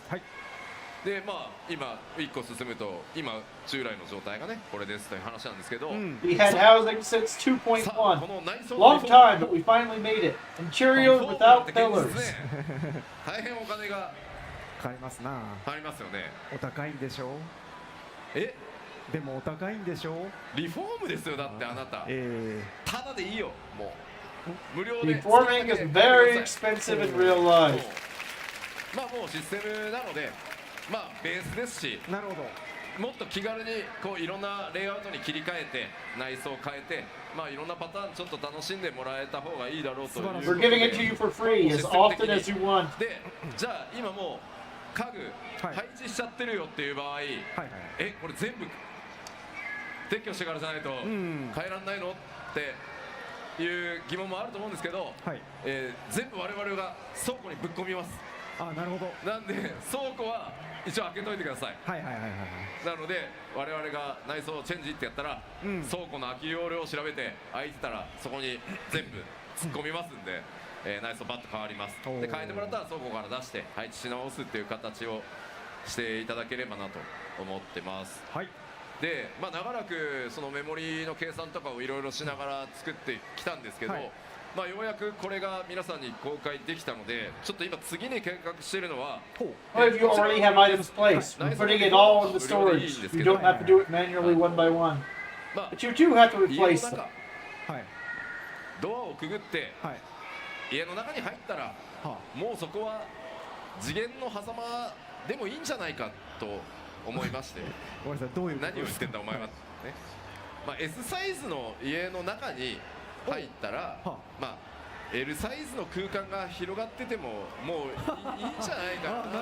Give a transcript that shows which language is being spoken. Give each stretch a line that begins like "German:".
Japanese: はい、でまあ今1個進むと今従来の状態がねこれですという話なんですけど、
English: We had housing since 2.1 long time but we finally made it interior without pillars
Japanese: 大変お金がかかりますな。ありますよね。お高いんでしょう。えでもお高いんでしょう。リフォームですよだってあなた、ただでいいよもう無料で。
English: Reforming is very expensive in real life
Japanese: まあもうシステムなのでまあベースですし、なるほど。もっと気軽にこういろんなレイアウトに切り替えて内装を変えてまあいろんなパターンちょっと楽しんでもらえた方がいいだろうということで
English: We're giving it to you for free as often as you want
Japanese: でじゃあ今もう家具配置しちゃってるよっていう場合、これ全部撤去してからじゃないと変えられないのっていう疑問もあると思うんですけど、全部我々が倉庫にぶっ込みます。あ、なるほど。なんで倉庫は一応開けといてください。なので我々が内装チェンジってやったら、倉庫の空き容量を調べて空いてたらそこに全部突っ込みますんで、内装バッと変わります。で変えてもらったら倉庫から出して配置し直すっていう形をしていただければなと思ってます。はい、で、まあ、長らくそのメモリの計算とかをいろいろしながら作ってきたんですけど、まあようやくこれが皆さんに公開できたのでちょっと今次に計画しているのは
English: If you already have items placed, we're putting it all in the storage. You don't have to do it manually one by one. But you do have to replace them.
Japanese: ドアをくぐって家の中に入ったらもうそこは次元の狭間でもいいんじゃないかと思いましてごめんなさい、どういうこと何を言ってんだお前はね、まあ、S サイズの家の中に入ったら、まあ、L サイズの空間が広がっててももういいんじゃないかな。